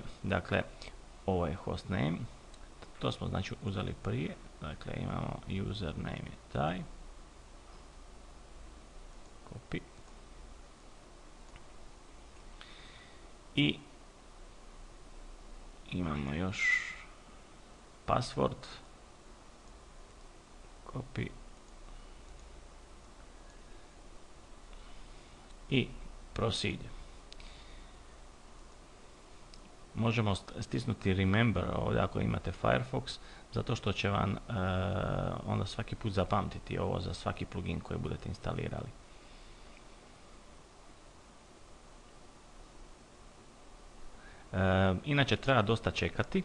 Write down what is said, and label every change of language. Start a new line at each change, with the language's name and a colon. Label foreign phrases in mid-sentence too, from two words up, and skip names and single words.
Croatian: Dakle, ovo je hostname. To smo znači uzeli prije. Dakle, imamo username je taj. Copy. I imamo još password. Copy. I proceed. Možemo stisnuti remember ovdje ako imate Firefox, zato što će vam onda svaki put zapamtiti ovo za svaki plugin koji budete instalirali. Inače treba dosta čekati.